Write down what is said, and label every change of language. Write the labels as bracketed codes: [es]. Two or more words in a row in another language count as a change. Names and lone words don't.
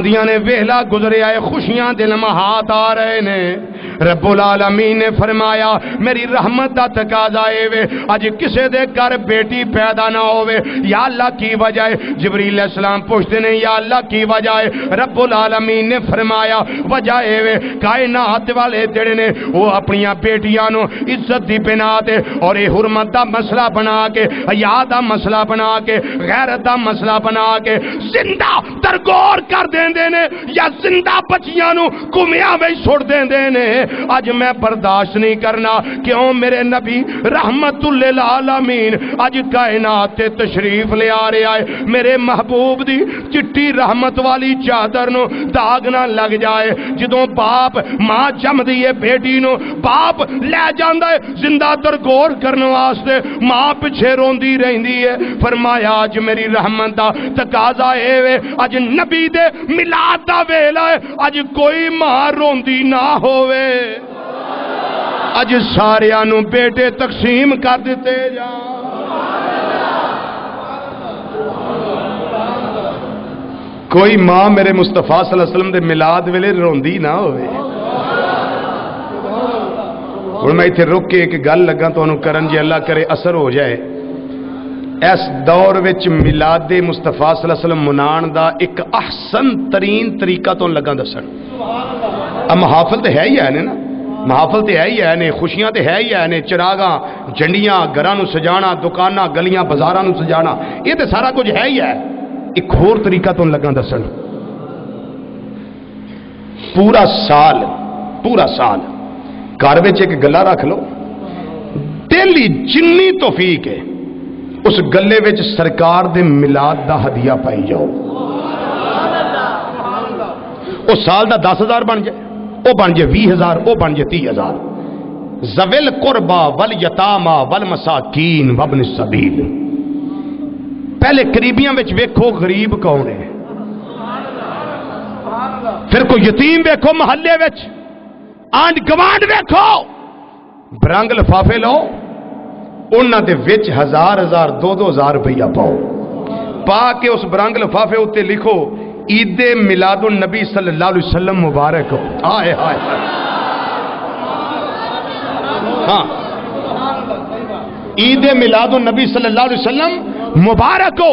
[pa] دیاں نے ویلا گزرے آئے خوشیاں دل لمحات آ رہے نے رب العالمین نے فرمایا میری رحمت دا تقاضا اے وے اج کسے دے گھر بیٹی پیدا نہ ہوئے یا اللہ کی وجہ ہے جبریل [ar] علیہ السلام [pa] پوچھتے ہیں یا اللہ کی وجہ ہے رب العالمین نے فرمایا وجہ اے وے کائنات والے جڑے نے وہ اپنی بیٹیاں نو عزت دی بنا تے اور اے حرمت دا مسئلہ بنا کے حیا دا مسئلہ بنا کے غیرت دا مسئلہ بنا کے زندہ درگور کر دیندے نے یا زندہ بچیاں نو کمیاں وچ چھوڑ دیندے نے اج میں برداشت نہیں کرنا کیوں میرے نبی رحمت للعالمین اج کائنات تے تشریف لے آ رہا ہے میرے محبوب دی چٹی رحمت والی چادر نو داغ نہ لگ جائے جدوں باپ ماں جم دیے بیٹی نو باپ لے جاندا ہے زندہ درگور کرنے واسطے ماں پیچھے روندی رہندی ہے فرمایا اج میری رحمت دا تقاضا اے وے اج نبی دے میلاد دا ویلا ہے اج کوئی ماں روندی نہ ہووے اج ساریاں نو بیٹے تقسیم کر دیتے جان کوئی ماں میرے مصطفیٰ [ar] صلی اللہ علیہ وسلم [pa] دے میلاد ویلے روندی نہ ہوئے ہوں میں اتنے رک کے ایک گل لگا تو کرن جی اللہ کرے اثر ہو جائے. اس دور وچ میلاد مصطفیٰ [ar] صلی اللہ علیہ وسلم [pa] منان دا ایک احسن ترین طریقہ تو لگا دسن. اب محافل تو ہے ہی ہے نا, محافل تو ہے ہی ہے نے, خوشیاں تو ہے ہی ہے نے, چراغاں جنڈیاں گھراں سجانا, دکاناں گلیاں بازاراں سجانا, یہ تو سارا کچھ ہے ہی ہے. ایک اور طریقہ تو لگا دسن. پورا سال گھر وچ ایک گلا رکھ لو, ڈیلی جنی توفیق ہے اس گلے وچ سرکار دے میلاد دا ہدیہ پائی جاؤ. وہ سال دا 10,000 بن جائے, وہ بن جائے 20,000, وہ بن جائے 30,000. [ar] ذویل قربا والیتاما والمساکین وابن السبیل. [pa] پہلے قریبیاں وچ ویکھو غریب کون ہے, پھر کوئی یتیم ویکھو محلے وچ, آنڈ گوانڈ ویکھو, برنگ لفافے لو, انہاں دے وچ 1,000 2,000 روپیہ پاؤ, پا کے اس برنگ لفافے اتے لکھو عید میلاد النبی [ar] صلی اللہ علیہ وسلم [pa] مبارک ہو. آئے ہائے ہاں, عید میلاد النبی [ar] صلی اللہ علیہ وسلم [pa] مبارک ہو.